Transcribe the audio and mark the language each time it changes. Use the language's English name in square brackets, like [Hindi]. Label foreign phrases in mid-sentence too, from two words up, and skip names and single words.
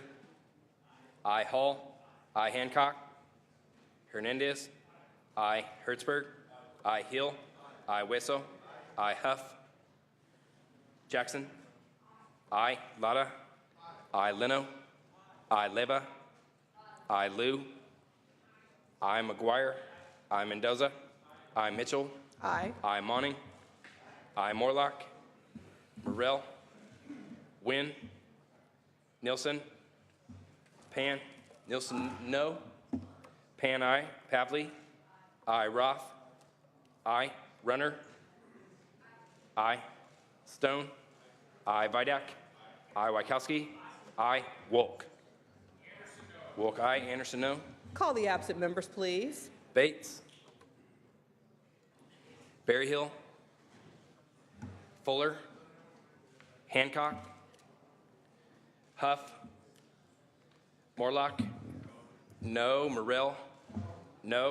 [English] I. Hall. I. Hancock. Hernandez. I. Hertzberg. I. Hill. I. Wesso. I. Huff. Jackson. I. Lada. I. Leno. I. Leva. I. Liu. I. McGuire. I. Mendoza. I. Mitchell. Aye. I. Monning. I. Morlock. Morrell. Wynn. Nilsson. Pan. Nilsson, no. Pan, aye. Pavley. Aye. Roth. Aye. Runner. Aye. Stone. Aye. Vidak. Aye. Wykowski. Aye. Wolk. Wolk, aye. Anderson, no. Call the absent members, please. Bates. Berryhill. Fuller. Hancock. Huff. Morlock. No. Morrell. No.